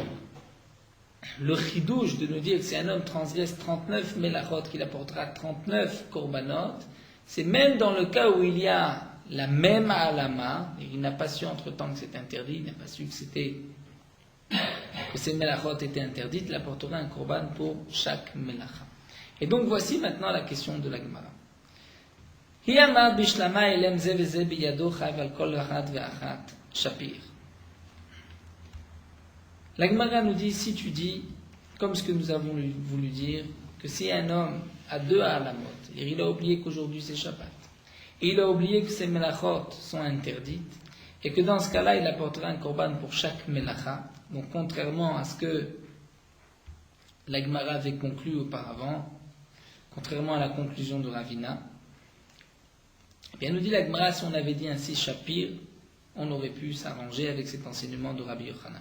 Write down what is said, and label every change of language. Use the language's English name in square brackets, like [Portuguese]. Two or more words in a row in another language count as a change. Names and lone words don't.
[French] Le chidouche de nous dire que si un homme transgresse 39 melachot, qu'il apportera 39 korbanot, c'est même dans le cas où il y a la même alama, et il n'a pas su entre temps que c'est interdit, il n'a pas su que ces melachot étaient interdites, il apportera un korban pour chaque melacha. Et donc voici maintenant la question de la Gemara. [Hebrew] היאמד בשלמא העלם זה וזה בידו חייב על כל אחת ואחת שפיר. [French] La Gemara nous dit, si tu dis, comme ce que nous avons voulu dire, que si un homme a 2 alamot, et il a oublié qu'aujourd'hui c'est Shabbat, et il a oublié que ces melachot sont interdites, et que dans ce cas-là, il apportera un korban pour chaque melacha, donc contrairement à ce que la Gemara avait conclu auparavant, contrairement à la conclusion de Ravina, eh bien nous dit la Gemara, si on avait dit ainsi Shapir, on aurait pu s'arranger avec cet enseignement de Rabbi Yochanan.